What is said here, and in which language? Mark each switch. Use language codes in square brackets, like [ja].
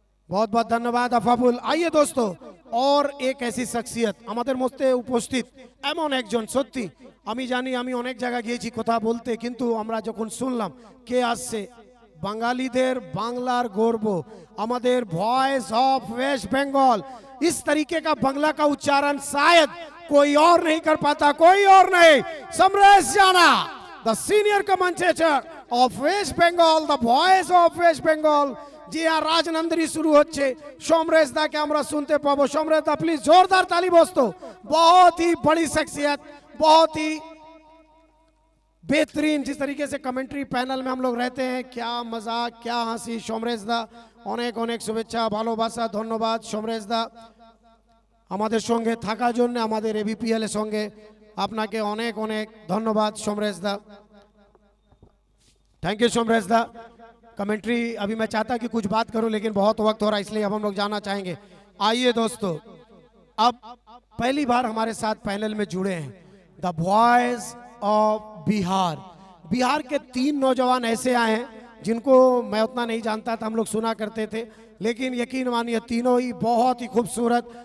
[hi] बहुत बहुत धन्यवाद अफाफुल। आइए दोस्तों, और एक ऐसी शख्सियत [bn] আমাদের মধ্যে উপস্থিত, এমন একজন, সত্যি আমি জানি আমি অনেক জায়গা গিয়েছি কথা বলতে, কিন্তু আমরা যখন শুনলাম কে আসছে, বাঙালিদের বাংলার গর্ব, আমাদের [hi] वॉइस ऑफ वेस्ट बंगाल, इस तरीके का बांग्ला का उच्चारण शायद कोई और नहीं कर पाता, कोई और नहीं, समरेश जाना, the senior commentator [en] Of West Bengal, the voice of West Bengal. [bn] জি হ্যাঁ, রাজনন্দিনী শুরু হচ্ছে, সমরেশ दा के আমরা শুনতে পাবো। [hi] সমরেশ दा प्लीज जोरदार ताली दोस्तों। बहुत ही बड़ी शख्सियत, बहुत ही बेहतरीन। जिस तरीके से कमेंट्री पैनल में हम लोग रहते हैं, क्या मजाक, क्या हंसी। [bn] সমরেশ दा অনেক অনেক শুভেচ্ছা, ভালোবাসা, ধন্যবাদ সমরেশ दा আমাদের সঙ্গে থাকার জন্য, আমাদের এবিপিএল এর সঙ্গে আপনাকে অনেক অনেক ধন্যবাদ সমরেশ दा। [en] Thank you Samaresh da. [hi] कमेंट्री अभी मैं चाहता कि कुछ बात करूं, लेकिन बहुत वक्त हो रहा है, इसलिए अब हम लोग जाना चाहेंगे। आइए दोस्तों, अब पहली बार हमारे साथ पैनल में जुड़े हैं the voice of Bihar. Bihar के 3 नौजवान ऐसे आए हैं जिनको मैं उतना नहीं जानता था, हम लोग सुना करते थे, लेकिन यकीन मानिए तीनों ही बहुत ही खूबसूरत।